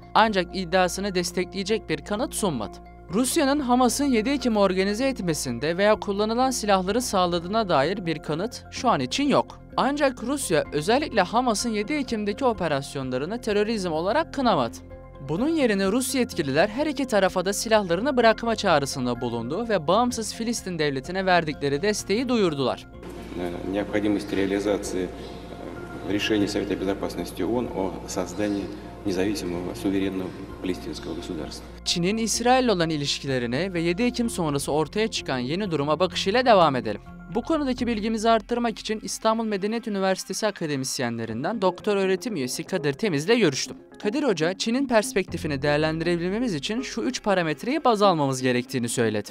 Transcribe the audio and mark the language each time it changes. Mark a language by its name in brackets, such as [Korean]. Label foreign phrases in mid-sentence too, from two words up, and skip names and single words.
[Turkish] Ancak iddiasını destekleyecek bir kanıt sunmadı. Rusya'nın Hamas'ın 7 Ekim'i organize etmesinde veya kullanılan silahları sağladığına dair bir kanıt şu an için yok. Ancak Rusya özellikle Hamas'ın 7 Ekim'deki operasyonlarını terörizm olarak kınamadı. Bunun yerine Rus yetkililer her iki tarafa da silahlarını bırakma çağrısında bulundu ve bağımsız Filistin devletine verdikleri desteği duyurdular. [Russian] Необходимость реализации решений Совета Безопасности ООН о создании независимого суверенного палестинского государства. [Turkish] Çin'in İsrail'le olan ilişkilerine ve 7 Ekim sonrası ortaya çıkan yeni duruma bakışıyla devam edelim. Bu konudaki bilgimizi arttırmak için İstanbul Medeniyet Üniversitesi akademisyenlerinden doktor öğretim üyesi Kadir Temiz'le görüştüm. Kadir Hoca, Çin'in perspektifini değerlendirebilmemiz için şu 3 parametreyi baz almamız gerektiğini söyledi.